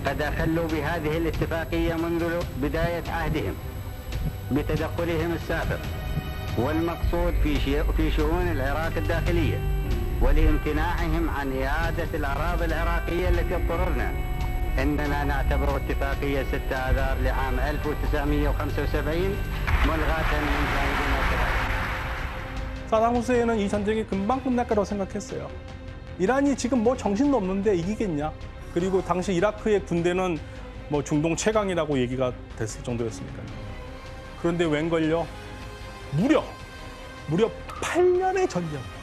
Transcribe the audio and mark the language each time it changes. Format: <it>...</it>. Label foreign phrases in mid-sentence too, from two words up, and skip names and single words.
<ar>قد أخلوا بهذه الاتفاقية منذ بداية عهدهم بتدخلهم السابق والمقصود في شؤون العراق الداخلية ولامتناعهم عن إعادة الأراضي العراقية التي اضطررنا. إننا نعتبر اتفاقية 6 آذار لعام 1975 ملغاة من جانبنا كذلك.</ar> <ko>사담 후세인은 이 전쟁이 금방 끝날 거라고 생각했어요. 이란이 지금 뭐 정신도 없는데 이기겠냐? 그리고 당시 이라크의 군대는 뭐 중동 최강이라고 얘기가 됐을 정도였으니까요. 그런데 웬걸요? 무려 8년의 전쟁.</ko>